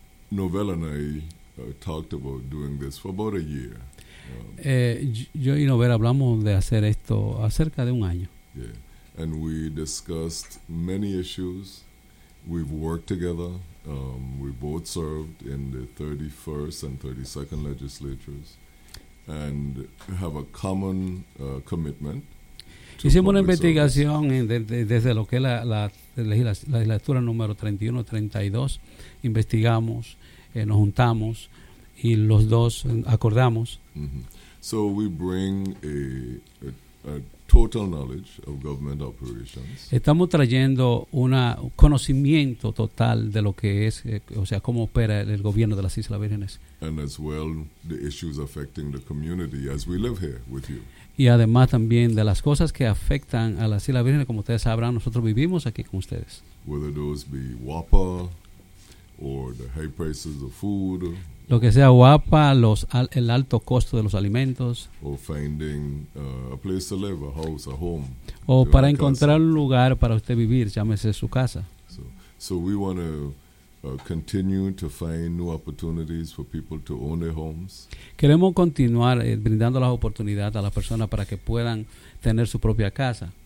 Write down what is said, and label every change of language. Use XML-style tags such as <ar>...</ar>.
<en>Novella and I talked about doing this for about a year.</en> <es>Yo y Novella hablamos de hacer esto acerca de un año.</es> <en>Yeah. And we discussed many issues. We've worked together. We both served in the 31st and 32nd legislatures and have a common commitment.</en> <es>Hicimos una investigación desde lo que es la legislatura número 31, 32. Investigamos, nos juntamos y los dos acordamos.</es> <en>Mm-hmm. So we bring a total knowledge of government operations.</en> <es>Estamos trayendo una conocimiento total de lo que es, o sea, cómo opera el gobierno de las Islas Vírgenes.</es> <en>And as well, the issues affecting the community as we live here with you.</en> <es>Y además también de las cosas que afectan a las Islas Vírgenes, como ustedes sabrán, nosotros vivimos aquí con ustedes.</es> <en>Whether those be WAPA or the high prices of food.</en> <es>Lo que sea WAPA, el alto costo de los alimentos.</es> <en>O finding a place to live, a house, a home.</en> <es>O para encontrar un lugar para usted vivir, llámese su casa.</es> <en>So we want to continue to find new opportunities for people to own their homes.</en> <es>Queremos continuar brindando las oportunidades a las personas para que puedan tener su propia casa.</es>